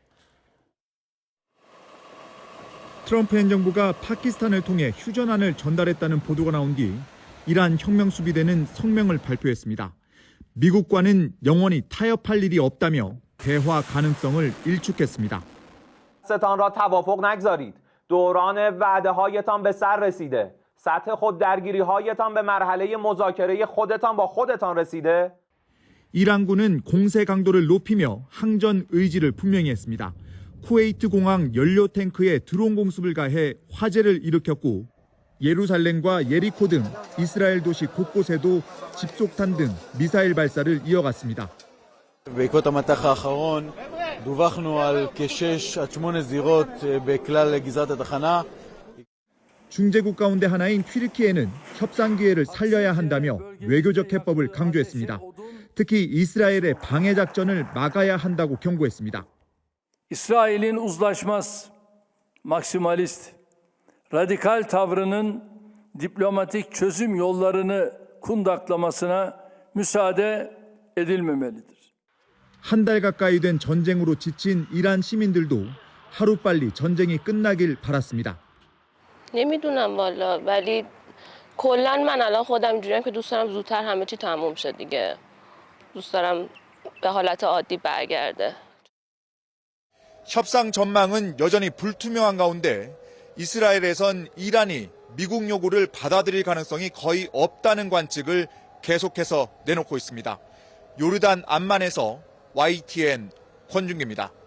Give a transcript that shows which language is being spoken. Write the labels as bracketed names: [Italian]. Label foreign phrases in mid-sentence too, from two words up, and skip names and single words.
[Korean] 트럼프 행정부가 파키스탄을 통해 휴전안을 전달했다는 보도가 나온 뒤 이란 혁명수비대는 성명을 발표했습니다. 미국과는 영원히 타협할 일이 없다며 대화 가능성을 일축했습니다. [Persian] ستان را توافق نگذارید. دوران وعده‌هایتان به سر رسیده. سطح خوددرگیری‌هایتان به مرحله مذاکره خودتان با خودتان رسیده. [Korean] 이란군은 공세 강도를 높이며 항전 의지를 분명히 했습니다. 쿠웨이트 공항 연료 탱크에 드론 공습을 가해 화재를 일으켰고 예루살렘과 예리코 등 이스라엘 도시 곳곳에도 집속탄 등 미사일 발사를 이어갔습니다. [Hebrew] בעקבות המטח האחרון דווחנו על כ6 עד 8 זירות בכלל גזרת התחנה. [Korean] 중재국 가운데 하나인 튀르키예는 협상 기회를 살려야 한다며 외교적 해법을 강조했습니다. 특히 이스라엘의 방해 작전을 막아야 한다고 경고했습니다. [Turkish] İsrail'in uzlaşmaz, maksimalist, radikal tavrının diplomatik çözüm yollarını kundaklamasına müsaade edilmemelidir. [Korean] 한 달 가까이 된 전쟁으로 지친 이란 시민들도 하루빨리 전쟁이 끝나길 바랐습니다. [Persian] نمیدونم والا ولی کلا من الان خودم اینجوریم که دوست دارم زودتر همه چی تموم شه دیگه. دوست دارم به حالت عادی برگرده. [Korean] 협상 전망은 여전히 불투명한 가운데 이스라엘에선 이란이 미국 요구를 받아들일 가능성이 거의 없다는 관측을 계속해서 내놓고 있습니다. 요르단 암만에서 YTN 권준기입니다.